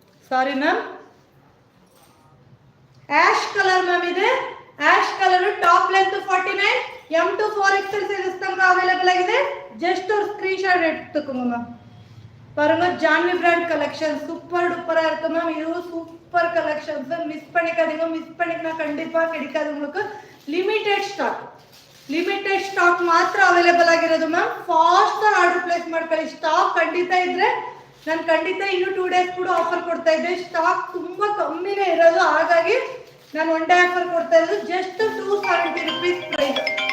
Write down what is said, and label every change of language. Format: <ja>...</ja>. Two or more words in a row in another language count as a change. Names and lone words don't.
<kn>ಸಾರಿ ಮ್ಯಾಮ್,</kn> <en>ash colour</en> <kn>ಮ್ಯಾಮ್ ಇದೆ.</kn> <en>ash colour top length 49, M2 4XL sizes</en> <kn>ತನಕ ಅವೈಲೇಬಲ್ ಆಗಿದೆ.</kn> <ta>ಜಸ್ಟ್ ஒரு ஸ்கிரீன்ஷாட் எடுத்துக்கோங்க மேம். பாருங்க ஜான்வி பிராண்ட் கலெக்ஷன்</ta> <en>super duper</en> <ta>இருக்கு மேம். இது</ta> <en>super collections,</en> <ta>மிஸ் பண்ணிக்காதீங்க. மிஸ் பண்ணிக்கனா கண்டிப்பா கிடைக்காது உங்களுக்கு.</ta> <en>limited stock</en> <kn>ಮಾತ್ರ ಅವೈಲೇಬಲ್ ಆಗಿರೋದು ಮ್ಯಾಮ್.</kn> <en>fast order place</en> <kn>ಮಾಡ್ಕೊಳ್ಳಿ. ಸ್ಟಾಕ್ ಖಂಡಿತ ಇದ್ರೆ ನಾನು ಖಂಡಿತ ಇನ್ನು 2 ಡೇಸ್ ಕೂಡ ಆಫರ್ ಕೊಡ್ತಾ ಇದ್ದೆ. ಸ್ಟಾಕ್ ತುಂಬಾ ಕಮ್ಮಿನೇ ಇರೋದು, ಹಾಗಾಗಿ ನಾನು</kn> <en>1 day offer</en> <kn>ಕೊಡ್ತಾ ಇರೋದು.</kn> <en>just 270 rupees price.</en>